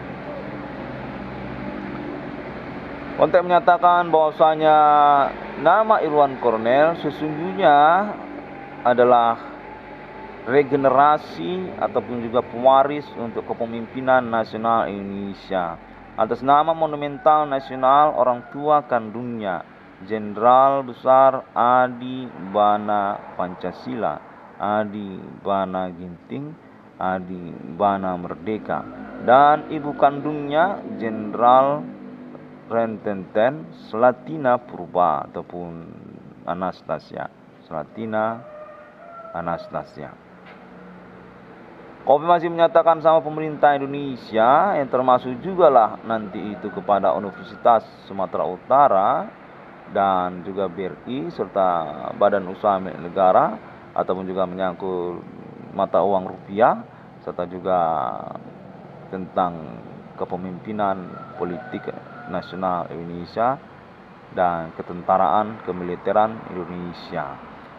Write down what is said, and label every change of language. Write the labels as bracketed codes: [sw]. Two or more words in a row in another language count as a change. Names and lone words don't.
[id] Konteks menyatakan bahwasanya nama Irwan Cornel sesungguhnya adalah regenerasi ataupun juga pewaris untuk kepemimpinan nasional Indonesia atas nama monumental nasional orang tua kandungnya Jenderal Besar Adi Bana Pancasila, Adi Bana Ginting, Adi Bana Merdeka, dan ibu kandungnya Jenderal Rententen Slatina Purba ataupun Anastasia, Slatina Anastasia. Konfirmasi menyatakan sama pemerintah Indonesia yang termasuk juga lah nanti itu kepada Universitas Sumatera Utara dan juga BRI serta Badan Usaha Milik Negara ataupun juga menyangkut mata uang rupiah serta juga tentang kepemimpinan politik nasional Indonesia dan ketentaraan kemiliteran Indonesia.